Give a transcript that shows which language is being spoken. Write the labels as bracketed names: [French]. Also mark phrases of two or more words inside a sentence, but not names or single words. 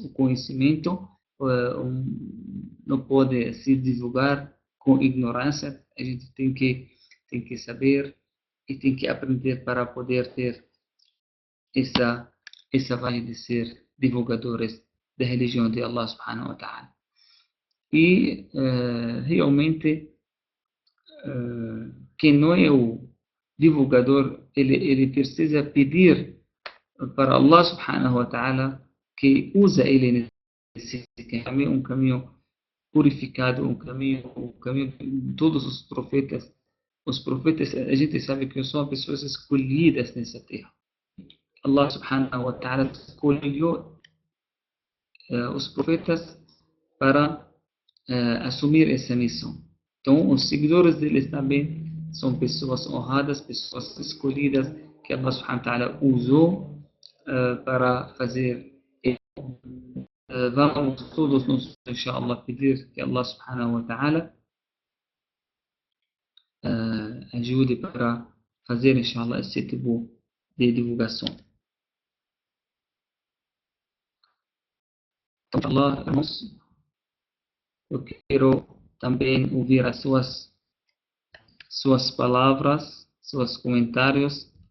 [Portuguese] O conhecimento não pode se divulgar com ignorância. A gente tem que saber e tem que aprender para poder ter essa vantagem de ser divulgadores da religião de [Arabic] الله سبحانه وتعالى. [Portuguese] E realmente quem não é o divulgador, ele precisa pedir para [Arabic] الله سبحانه وتعالى [Portuguese] que usa ele nesse caminho, um caminho purificado, um caminho de todos os profetas. Os profetas, a gente sabe que são pessoas escolhidas nessa terra. [Arabic] الله سبحانه وتعالى [Portuguese] escolheu os profetas para assumir essa missão. Então, os seguidores deles também são pessoas honradas, pessoas escolhidas, que [Arabic] الله سبحانه وتعالى [Portuguese] usou para fazer. Vamos todos nós, [Arabic] إن شاء الله, [Portuguese] pedir que [Arabic] الله سبحانه وتعالى [Portuguese] ajude para fazer, [Arabic] إن شاء الله, [Portuguese] esse tipo de divulgação. Então, [Arabic] إن شاء الله, [Portuguese] irmãos, eu quero também ouvir as suas palavras, seus comentários.